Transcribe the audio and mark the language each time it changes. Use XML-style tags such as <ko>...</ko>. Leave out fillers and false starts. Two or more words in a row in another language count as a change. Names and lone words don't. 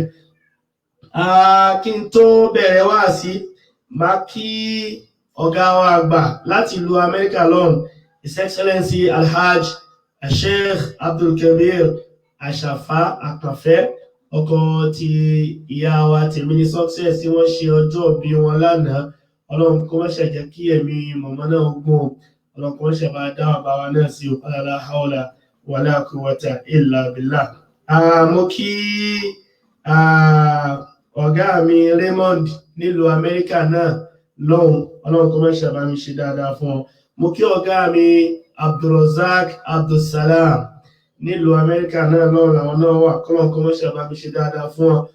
<yo>Kí n tó bẹ̀rẹ̀ wáàsí, máa kí ọ̀gá wa àgbà láti ìlú Amẹ́ríkà lọ́hùn,</yo> <en>His Excellency</en> <yo>Alhaj Sheikh Abdul Kabir Ashafa Akànfẹ́, ọkọ ti ìyá wa Tèmíní Success tí wọ́n ṣe ọjọ́ bí wọn lánàá. Ọlọ́run kó má ṣe jẹ́ kí ẹ̀mí mọ̀mọ́ náà gùn, Ọlọ́run kó má ṣe bá dá bàbá wa náà sí</yo> <ar>لا حول ولا قوة إلا بالله.</ar> <yo>Mo kí ọ̀gá mi Raymond nílùú Amẹ́ríkà náà lọ́hùn, Ọlọ́run kó má ṣe bá mi ṣe dáadáa fún ọ. Mo kí ọ̀gá mi Abdulrazak Abdulsalam nílùú Amẹ́ríkà náà lọ́hùn, àwọn náà wà, Ọlọ́run kó má ṣe bá mi ṣe dáadáa fún ọ.</yo>